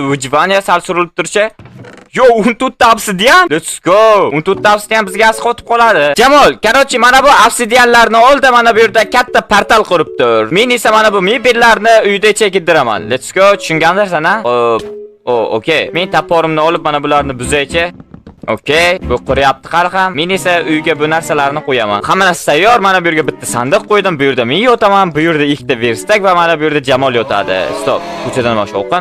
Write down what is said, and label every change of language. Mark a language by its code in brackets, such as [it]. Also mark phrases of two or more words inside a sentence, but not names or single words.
[uz] Выживание sal surilib turchi. Yo, 14 ta obsidian. [en] Let's go. [uz] 14 ta obsidian bizga asq o'tib qoladi. Jamol, qarochi mana bu obsidianlarni oldi, mana bu yerda katta portal qurib tur. Men esa mana bu mebellarni uyda chekindiraman. [en] Let's go. [uz] Tushungandirsan, ha? Okay. Men toporimni olib mana bularni buzaychi. Okay, bu quryapti qari ham. Men esa uyga bu narsalarni qo'yaman. Hamma narsa tayyor. Mana bu yerga bitta sandiq qo'ydim. Bu yerda men yotaman, bu yerda ikkita verstak va mana bu yerda Jamol yotadi. Stop. Ko'chadan boshqa.